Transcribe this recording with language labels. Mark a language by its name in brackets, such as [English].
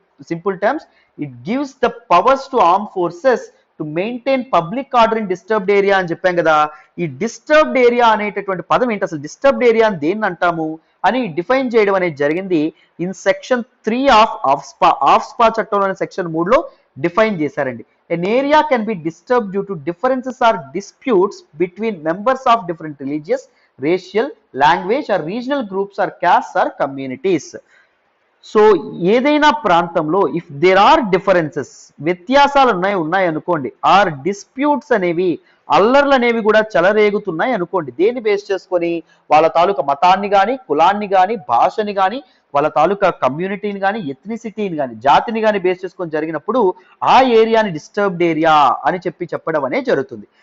[English] simple terms, it gives the powers to armed forces to maintain public order in disturbed area [Telugu] అని చెప్పాం కదా. ఈ disturbed area అనేటటువంటి పదం ఏంటి? అసలు డిస్టర్బ్డ్ ఏరియా అని దేన్ని అంటాము అని డిఫైన్ చేయడం అనేది జరిగింది [English] in section 3 of AFSPA [Telugu] చట్టంలోని సెక్షన్ 3లో డిఫైన్ చేశారండి. [English] An area can be disturbed due to differences or disputes between members of different religious, racial, language or regional groups or castes or communities. [Telugu] So ఏదైనా ప్రాంతంలో [English] if there are differences, [Telugu] వ్యత్యాసాలు ఉన్నాయి అనుకోండి, are disputes అనేవి, అల్లర్లు అనేవి కూడా చెలరేగుతున్నాయి అనుకోండి, దేన్ని బేస్ చేసుకొని? వాళ్ళ తాలూకా మతాన్ని కానీ, కులాన్ని కానీ, భాషని కానీ, వాళ్ళ తాలూకా కమ్యూనిటీని కానీ ఎథ్నిసిటీని కానీ జాతిని కానీ బేస్ చేసుకొని జరిగినప్పుడు ఆ ఏరియాని డిస్టర్బ్డ్ ఏరియా అని చెప్పడం అనేది జరుగుతుంది.